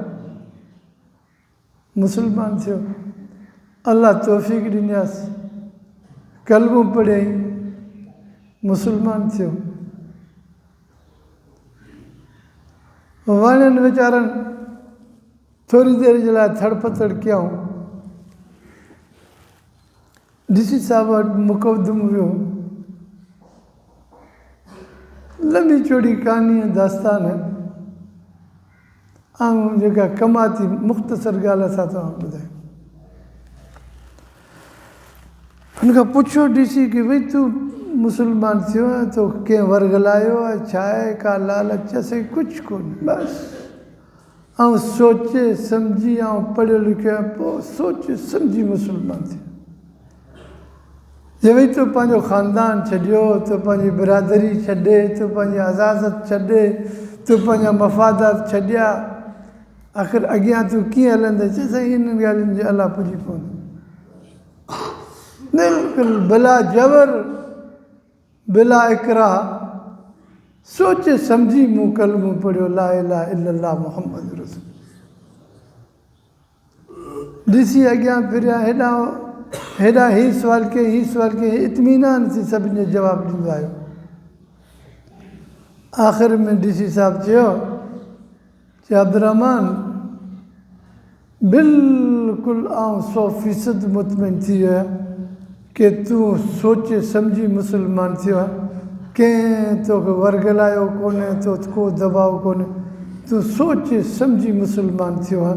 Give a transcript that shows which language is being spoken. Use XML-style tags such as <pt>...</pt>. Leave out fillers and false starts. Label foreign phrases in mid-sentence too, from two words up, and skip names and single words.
<sd>मुस्लमान थियो, अल्लाह तौफ़ीक़ ॾिनासि, कलमो पढ़ियई, मुस्लमान थियो। वणनि वीचारनि थोरी देरि जे लाइ थड़पथड़ कयऊं। डी.सी. साहब वटि मुक़दमो वियो, लंबी चौड़ी कहानी दास्तान ऐं जेका कमाती मुख़्तसर ॻाल्हि असां तव्हांखे ॿुधायूं। हुनखां पुछो डी.सी. की भई तूं मुस्लमान थियो आहे, तो कंहिं वर्गलायो आहे, छा आहे, का लालच असां कुझु कोन्हे, बसि ऐं सोचे सम्झी ऐं पढ़ियो लिखियो आहे, पोइ सोचे सम्झी मुस्लमान थियो। जे भई तो पंहिंजो ख़ानदान छॾियो, तो पंहिंजी बिरादरी छॾे, तो पंहिंजी अज़ाज़त छॾे, तो पंहिंजा मफ़ादात छॾिया, आख़िर अॻियां तूं कीअं हलंदे? चए साईं इन्हनि ॻाल्हियुनि जे अलाह पुॼी पवंदो, बिल्कुलु बिला जबर, बिला इकराह, सोचे सम्झी मूं कलमो पढ़ियो</sd> <ar>لا إله إلا الله محمد رسول.</ar> <sd>ॾिसी अॻियां फिरिया, हेॾा ही सुवाल कई, ही सुवाल कई, इत्मीनान सां सभिनी जो जवाबु ॾींदो आहियो। आख़िर में डी.सी. साहब चयो कि अब्दुर्रहमान बिल्कुलु 100% मुतमिन थी वियो आहे कि तूं सोचे सम्झी मुस्लमान थियो आहे, कंहिं तोखे वरगलायो कोन्हे, तो को दबाव कोन्हे, तूं सोचे सम्झी मुस्लमान थियो आहे।</sd>